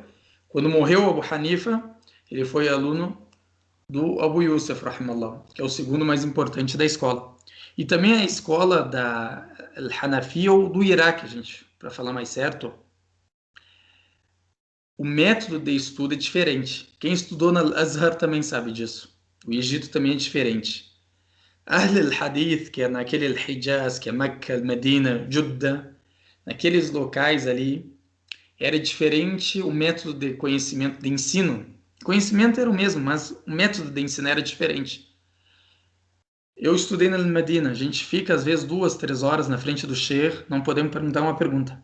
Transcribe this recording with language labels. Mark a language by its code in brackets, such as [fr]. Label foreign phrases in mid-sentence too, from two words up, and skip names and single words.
[pt] Quando morreu o Abu Hanifa, ele foi aluno do Abu Yusuf, rahimallah, que é o segundo mais importante da escola. E também a escola da Al-Hanafi ou do Iraque, gente, para falar mais certo. O método de estudo é diferente. Quem estudou na Azhar também sabe disso. O Egito também é diferente. Ahl al-Hadith, que é naquele Hijaz, que é Mecca, Medina, Jeddah, naqueles locais ali, era diferente o método de conhecimento, de ensino. O conhecimento era o mesmo, mas o método de ensino era diferente. Eu estudei na Medina, a gente fica às vezes 2, 3 horas na frente do Sheikh, não podemos perguntar uma pergunta.